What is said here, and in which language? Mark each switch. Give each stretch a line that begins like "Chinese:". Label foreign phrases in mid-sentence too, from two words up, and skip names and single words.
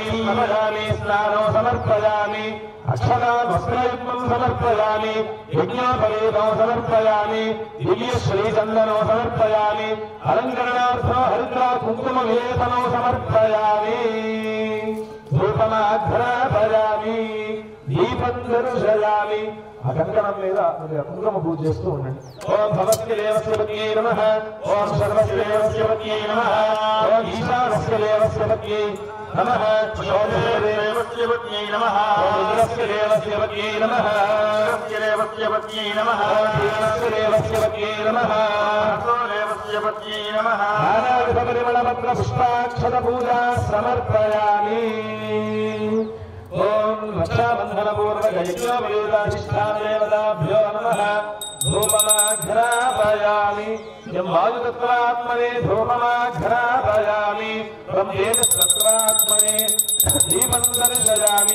Sanskrit: समयामि स्नानौ समर्पयामि। अक्षतां वस्त्रयुग्मं समर्पयामि। यज्ञोपवीतौ समर्पयामि। दिव्य श्रीचन्दनौ समर्पयामि। अलङ्करणार्थं हरिद्रा कुङ्कुमविलेपनौ समर्पयामि। धूपमाघ्रापयामि। दीपं दर्शयामि।
Telugu: ఆ కంకణం మీద కుంకుమ పూజ చేస్తూ ఉండండి.
Sanskrit: ఓం భవస్య దేవస్య పత్యై నమః. ఓం సర్వస్య దేవస్య పత్యై నమః. ఓం ఈశానస్య దేవస్య పత్యై నమః. ఓం దేవస్య పత్యై నమః. ఓం రుద్రస్య దేవస్య పత్యై నమః. రుద్రస్య దేవస్య పత్యై నమః. రుద్రస్య దేవస్య పత్యై నమః. దేవస్య పత్యై నమః. నానావిధ పరిమళపత్ర పుష్పాక్షత పూజా సమర్పయామి. ओम रक्षाबंधन पूर्वक यज्ञोपवीताधिष्ठान देवताभ्यो नमः धूपमाघ्रापयामि। यं वायुतत्त्वात्मने धूपमाघ्रापयामि। ब्रह्मेतत्त्वात्मने दीपं दर्शयामि।